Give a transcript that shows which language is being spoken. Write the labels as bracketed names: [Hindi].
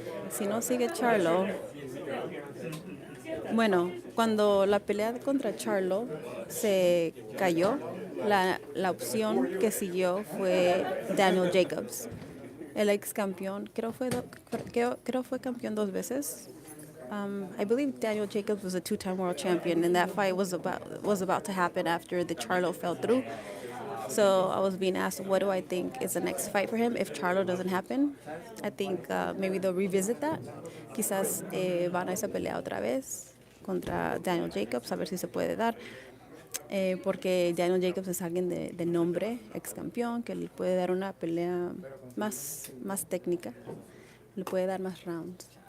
[Spanish] Si no sigue Charlo, bueno, cuando la pelea contra Charlo se cayó, la opción que siguió fue Daniel Jacobs, el ex campeón. Creo fue campeón 2 veces. [English] I believe Daniel Jacobs was a 2-time world champion, and that fight was about to happen after the Charlo fell through. So I was being asked, what do I think is the next fight for him if Charlo doesn't happen? I think maybe they'll revisit that. [Spanish] Quizás van a esa pelea otra vez contra Daniel Jacobs, a ver si se puede dar. Porque Daniel Jacobs es alguien de nombre, ex campeón, que le puede dar una pelea más técnica, le puede dar más rounds.